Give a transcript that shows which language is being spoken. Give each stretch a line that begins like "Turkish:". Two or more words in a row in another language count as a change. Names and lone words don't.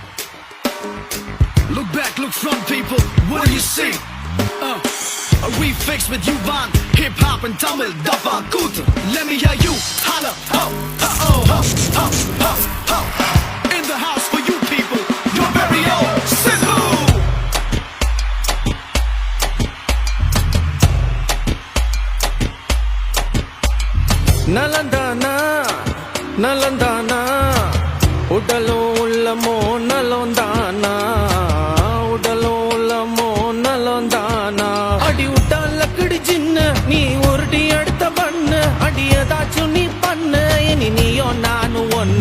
English: Look back, look front, people. What do you see? A refix with you on hip hop and Tamil Dafa Good. Let me hear you holla. Ho, ho, ho, ho, ho, ho. In the house for you people. Your very own Simbu.
Tamil: Nalandana. நலந்தானா உடலும் உள்ளமோ நலந்தானா உடலும் உள்ளமோ நலந்தானா அடி விட்டால கிடி சின்ன நீ உருட்டி எடுத்த பண்ணு அடி ஏதாச்சும் நீ பண்ணு இனி நீயோ நானும் ஒண்ணு